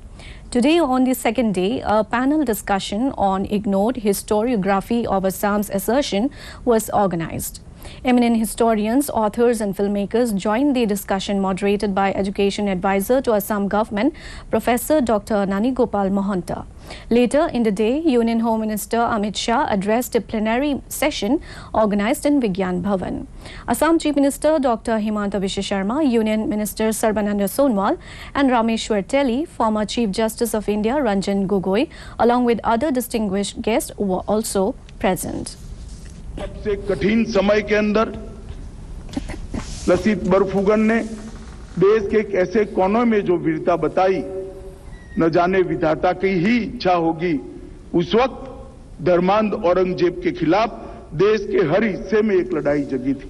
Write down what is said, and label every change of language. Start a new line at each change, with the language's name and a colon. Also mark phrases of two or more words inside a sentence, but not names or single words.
English: Today, on the second day, a panel discussion on ignored historiography of Assam's assertion was organized. Eminent historians, authors and filmmakers joined the discussion moderated by Education Advisor to Assam Government, Professor Dr. Nani Gopal Mohanta. Later in the day, Union Home Minister Amit Shah addressed a plenary session organized in Vigyan Bhavan. Assam Chief Minister Dr. Himanta Biswa Sharma, Union Minister Sarbananda Sonowal and Rameshwar Teli, former Chief Justice of India Ranjan Gogoi, along with other distinguished guests were also present.
Hindi: सबसे कठिन समय के अंदर लसीत बरफुकन ने देश के एक ऐसे कोनों में जो वीरता बताई, न जाने विधाता की ही इच्छा होगी उस वक्त धर्मांध औरंगजेब के खिलाफ देश के हर हिस्से में एक लड़ाई जगी थी।